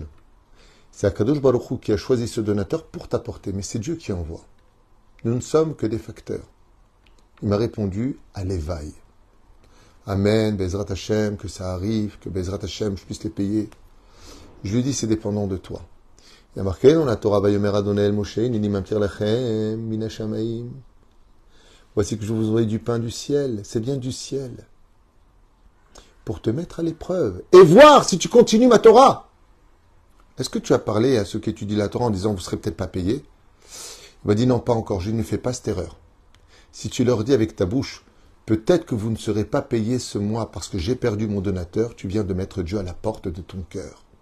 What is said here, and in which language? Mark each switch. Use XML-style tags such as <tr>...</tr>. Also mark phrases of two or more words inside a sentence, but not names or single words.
<fr>C'est</fr> <he>הקדוש ברוך הוא</he> <fr>qui a choisi ce donateur pour t'apporter, mais c'est Dieu qui envoie. Nous ne sommes que des facteurs. Il m'a répondu à l'éveil. Amen,</fr> <he>בעזרת השם,</he> <fr>que ça arrive, que</fr> <he>בעזרת השם,</he> <fr>je puisse les payer. Je lui dis, c'est dépendant de toi. Il y a marqué dans la Torah,</fr> <he>ויאמר אדוני אל משה, הנני ממטיר לכם, מן השמים.</he> <fr>Voici que je vous envoie du pain du ciel. C'est bien du ciel. Pour te mettre à l'épreuve. Et voir si tu continues ma Torah. Est-ce que tu as parlé à ceux qui étudient la Torah en disant, vous ne serez peut-être pas payés? Il m'a dit, non, pas encore, je ne fais pas cette erreur. Si tu leur dis avec ta bouche, peut-être que vous ne serez pas payés ce mois parce que j'ai perdu mon donateur, tu viens de mettre Dieu à la porte de ton cœur.</fr>